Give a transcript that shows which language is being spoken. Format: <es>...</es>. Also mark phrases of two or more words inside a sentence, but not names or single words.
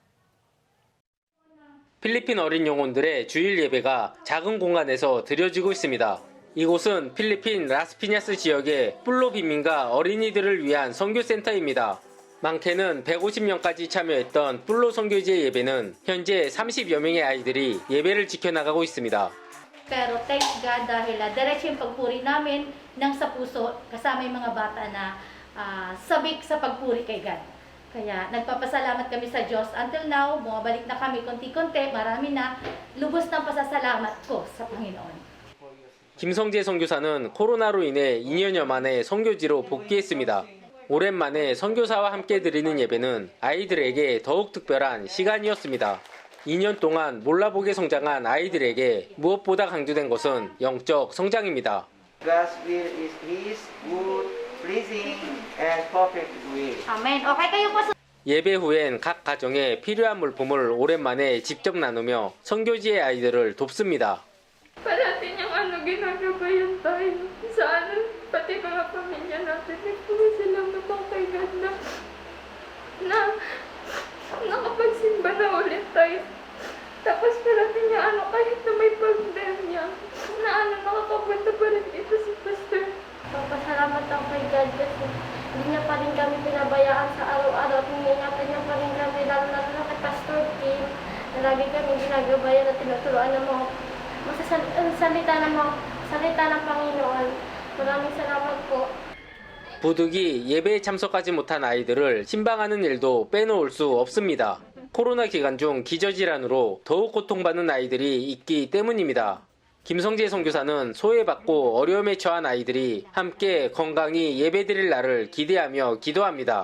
<ko>필리핀 어린 영혼들의 주일 예배가 작은 공간에서 드려지고 있습니다. 이곳은 필리핀 라스피냐스 지역의 플로 빈민가 어린이들을 위한 선교센터입니다. 많게는 150명까지 참여했던 플로 선교지의 예배는 현재 30여 명의 아이들이 예배를 지켜나가고 있습니다.</ko> <tl>Pero</tl> <en>thank God</en> <tl>dahil diretso yung pagpuri namin nang sa puso kasama yung mga bata na sabik sa pagpuri kay God. Kaya nagpapasalamat kami sa Diyos.</tl> <en>Until now,</en> <tl>bumabalik na kami konti-konti, marami na. Lubos ng pasasalamat ko sa Panginoon.</tl> <ko>김성재 선교사는 코로나로 인해 2년여 만에 선교지로 복귀했습니다. 오랜만에 선교사와 함께 드리는 예배는 아이들에게 더욱 특별한 시간이었습니다. 2년 동안 몰라보게 성장한 아이들에게 무엇보다 강조된 것은 영적 성장입니다.</ko> <en>God's will is His good, pleasing, and perfect will.</en> <tl>Amen. Okay kayo po sa</tl> <ko>예배 후엔 각 가정에 필요한 물품을 오랜만에 직접 나누며 선교지의 아이들을 돕습니다.</ko> <tl>Parati niyang ginagabayan tayo sa pati mga pamilya natin. Nagpapasalamat ako kay God na nakapagsimba na ulit tayo. Tapos parati niya kahit na may pandemya, na nakakapunta pa rin dito si Pastor. Papasalamat ako kay God kasi hindi niya pa rin kami pinabayaan sa araw-araw at iniingatan niya pa rin kami, lalo na kay Pastor Kim, na lagi kami ginagabayan at tinuturuan ng mga salita ng Panginoon. Maraming salamat po.</tl> <ko>부득이 예배에 참석하지 못한 아이들을 신방하는 일도 빼놓을 수 없습니다. 코로나 기간 중 기저질환으로 더욱 고통받는 아이들이 있기 때문입니다. 김성재 선교사는 소외받고 어려움에 처한 아이들이 함께 건강히 예배드릴 날을 기대하며 기도합니다.</ko>